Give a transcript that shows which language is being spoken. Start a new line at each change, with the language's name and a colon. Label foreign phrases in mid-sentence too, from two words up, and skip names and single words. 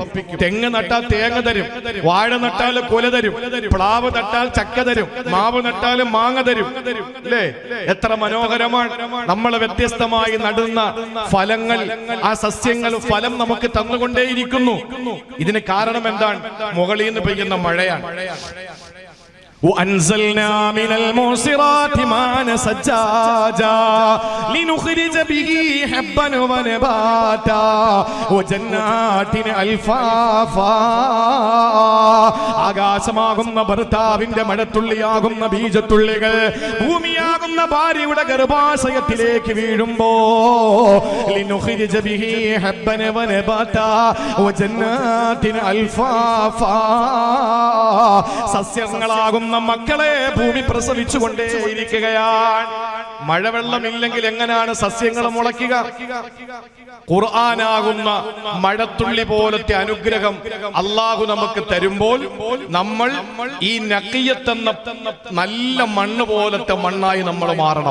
Malayalam: തെങ്ങ് നട്ടാൽ തേങ്ങ തരും, വാഴ നട്ടാൽ കൊല തരും, പ്ലാവ് നട്ടാൽ ചക്ക തരും, മാവ് നട്ടാൽ മാങ്ങ തരും. അല്ലേ? എത്ര മനോഹരമാണ്! നമ്മൾ വ്യത്യസ്തമായി നടുന്ന ഫലങ്ങൾ, ആ സസ്യങ്ങൾ ഫലം നമുക്ക് തന്നുകൊണ്ടേയിരിക്കുന്നു. ഇതിന് കാരണം എന്താണ്? മുകളിൽ നിന്ന് പെയ്യുന്ന മഴയാണ്.
Arabic: وأنزلنا من المعصرات ماء ثجاجا لنخرج به حبا ونباتا وجنات ألفافا.
Malayalam: ആകാശമാകുന്ന ഭർത്താവിന്റെ മഴത്തുള്ളിയാകുന്ന ബീജത്തുള്ളികൾ ഭൂമിയാകുന്ന ഭാര്യയുടെ ഗർഭാശയത്തിലേക്ക് വീഴുമ്പോ,
Arabic: لنخرج به حبا ونباتا وجنات ألفافا,
Malayalam: സസ്യങ്ങളാകും മക്കളെ ഭൂമി പ്രസവിച്ചുകൊണ്ടേയിരിക്കുകയാണ്. മഴവെള്ളമില്ലെങ്കിൽ എങ്ങനെയാണ് സസ്യങ്ങൾ മുളയ്ക്കുക? ഖുർആനാകുന്ന മഴത്തുള്ളി പോലത്തെ അനുഗ്രഹം അള്ളാഹു നമുക്ക് തരുമ്പോൾ നമ്മൾ ഈ നഖിയത്ത് എന്ന നല്ല മണ്ണ് പോലത്തെ മണ്ണായി നമ്മൾ മാറണം.